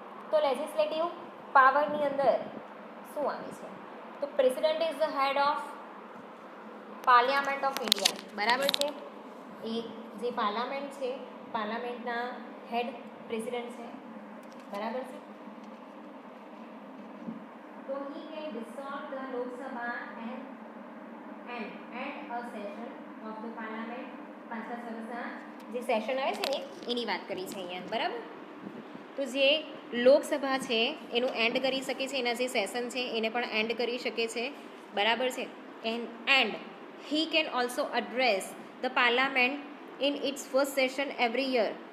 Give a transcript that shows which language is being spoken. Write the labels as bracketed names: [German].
[Gujarati] તો લેજિસ્લેટિવ પાવરની અંદર શું આવે છે? [English] તો president is the head of parliament of India. [Gujarati] બરાબર છે. એ જે પાર્લામેન્ટ છે, પાર્લામેન્ટના હેડ પ્રેસિડેન્ટ છે. બરાબર છે. તો [English] he can dissolve the Lok Sabha and end a session of the parliament. [Gujarati] 5 વર્ષના જે સેશન આવે છે ને એની વાત કરી છે અહીંયા. બરાબર. તો જે લોકસભા છે એનું એન્ડ કરી શકે છે, એના જે સેશન છે એને પણ એન્ડ કરી શકે છે. બરાબર છે. [English] And he can also address the parliament in its first session every year.